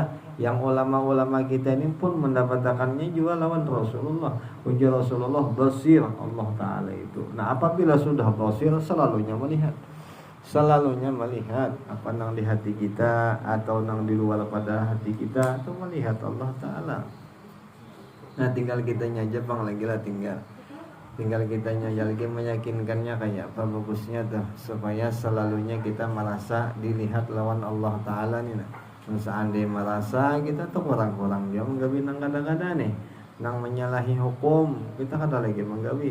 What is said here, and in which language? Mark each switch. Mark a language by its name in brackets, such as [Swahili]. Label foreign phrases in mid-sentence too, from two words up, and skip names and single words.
[Banjar] Yang ulama-ulama kita ini pun mendapatkannya juga lawan Rasulullah. Ujar Rasulullah basir Allah Ta'ala itu. Nah apabila sudah basir, selalunya melihat. Selalunya melihat apa yang di hati kita atau yang di luar pada hati kita, itu melihat Allah Ta'ala. Nah tinggal kitanya aja Bang, lagi lah tinggal kitanya lagi meyakinkannya kayak apa bagusnya tuh, supaya selalunya kita merasa dilihat lawan Allah Ta'ala nih. Nah seandainya merasa kita tuh kurang-kurang dia menggawi nang kadang-kadang nih nang menyalahi hukum, kita kada lagi menggawi.